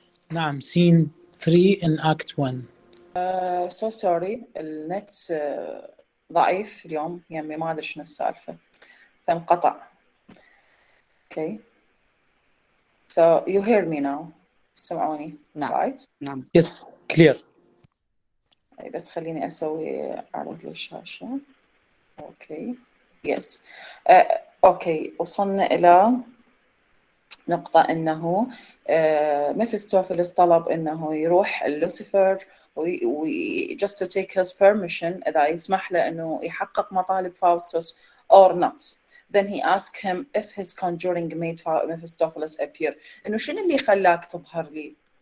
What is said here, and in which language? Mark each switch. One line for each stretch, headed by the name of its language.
Arabic: نعم
English: scene 3 in act 1 so sorry
Arabic: النت ضعيف اليوم يعني ما أدري شنو السالفة فانقطع
English: okay so you hear me now
Arabic: سمعوني نعم
English: right
Arabic: نعم
English: yes clear
Arabic: بس خليني أسوي أعرض للشاشة أوكي
English: yes
Arabic: أوكي وصلنا إلى نقطة إنه ميفيستوفيلس طلب إنه يروح لوسيفر
English: just to take his permission
Arabic: إذا يسمح له إنه يحقق مطالب فاوستوس
English: or not then he asked him if his conjuring made Mephistopheles appear
Arabic: إنه شنو اللي خلاك تظهر لي